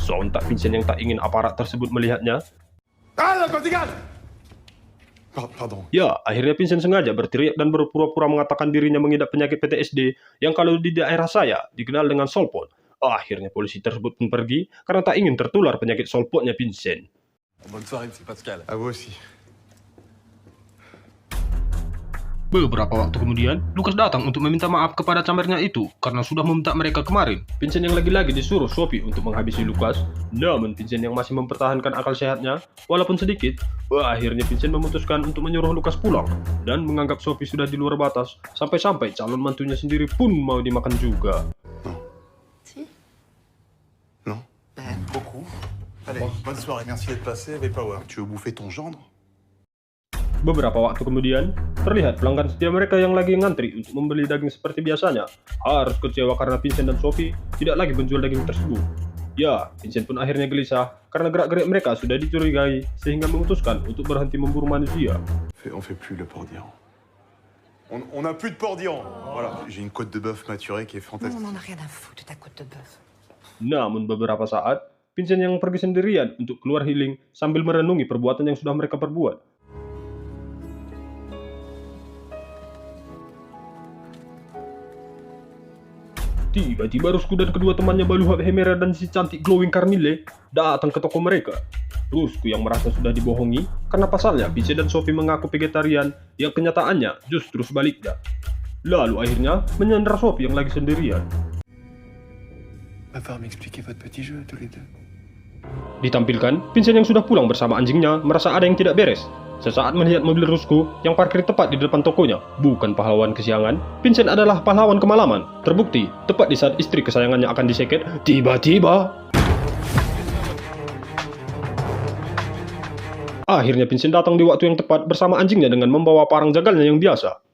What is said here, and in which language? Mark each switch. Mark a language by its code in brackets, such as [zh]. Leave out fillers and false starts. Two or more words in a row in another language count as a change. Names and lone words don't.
[id] Sontak Vincent yang tak ingin aparat tersebut melihatnya. [fr] Pardon. [id] Ya, akhirnya Vincent sengaja berteriak dan berpura-pura mengatakan dirinya mengidap penyakit PTSD yang kalau di daerah saya dikenal dengan solpot. Akhirnya polisi tersebut pun pergi karena tak ingin tertular penyakit solpotnya Vincent. [fr] Bonne soirée, monsieur Pascal. À vous aussi. [id] Beberapa waktu kemudian, Lucas datang untuk meminta maaf kepada camernya itu karena sudah membentak mereka kemarin. Vincent yang lagi-lagi disuruh Sophie untuk menghabisi Lucas, namun Vincent yang masih mempertahankan akal sehatnya, walaupun sedikit, akhirnya Vincent memutuskan untuk menyuruh Lucas pulang dan menganggap Sophie sudah di luar batas, sampai-sampai calon mantunya sendiri pun mau dimakan juga. [fr] Si. Non. Beaucoup. Allez, bonne soirée. Merci d'être passé, Vaporware. Tu veux bouffer ton gendre? [id] Beberapa waktu kemudian, terlihat pelanggan setia mereka yang lagi ngantri untuk membeli daging seperti biasanya harus kecewa karena Vincent dan Sophie tidak lagi menjual daging tersebut. Ya, Vincent pun akhirnya gelisah karena gerak-gerik mereka sudah dicurigai sehingga memutuskan untuk berhenti memburu manusia. [fr] On fait plus le porc d'Iran. On n'a plus de porc d'Iran. Voilà. J'ai une côte de bœuf maturée qui est fantastique. On en a rien à foutre de ta côte de bœuf. [id] Namun beberapa saat, Vincent yang pergi sendirian untuk keluar healing sambil merenungi perbuatan yang sudah mereka perbuat. Tiba-tiba Rusku dan kedua temannya Baluhab Hemera dan si cantik glowing Carmille datang ke toko mereka. Rusku yang merasa sudah dibohongi karena pasalnya Vincent dan Sophie mengaku vegetarian yang kenyataannya justru sebaliknya. Lalu akhirnya menyandra Sophie yang lagi sendirian. [fr] Va falloir m'expliquer votre petit jeu tous les deux. [id] Ditampilkan, Vincent yang sudah pulang bersama anjingnya merasa ada yang tidak beres. Sesaat melihat mobil Rusku yang parkir tepat di depan tokonya, bukan pahlawan kesiangan, Vincent adalah pahlawan kemalaman. Terbukti, tepat di saat istri kesayangannya akan diseket, tiba-tiba akhirnya Vincent datang di waktu yang tepat bersama anjingnya dengan membawa parang jagalnya yang biasa.